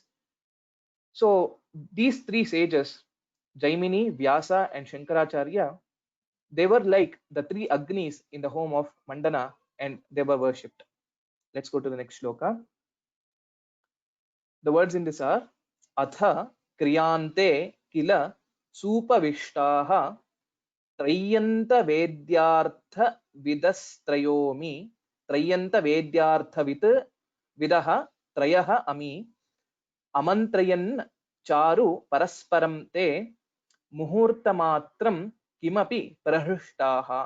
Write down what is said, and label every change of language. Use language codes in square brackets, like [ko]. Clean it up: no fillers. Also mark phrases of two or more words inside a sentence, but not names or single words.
[en] So these 3 sages, Jaimini, Vyasa, and Shankaracharya, they were like the 3 Agnis in the home of Mandana, and they were worshipped. Let's go to the next shloka. The words in this are [sa] अथ क्रियन्ते किल सूपविष्टाः त्रयन्त वेद्यर्थ विदस्त्रयोमी त्रयन्त वेद्यर्थ विदः त्रयः अमी आमन्त्रयन् चारु परस्परं ते मुहूर्तमात्रं किमपि प्रहृष्टाः.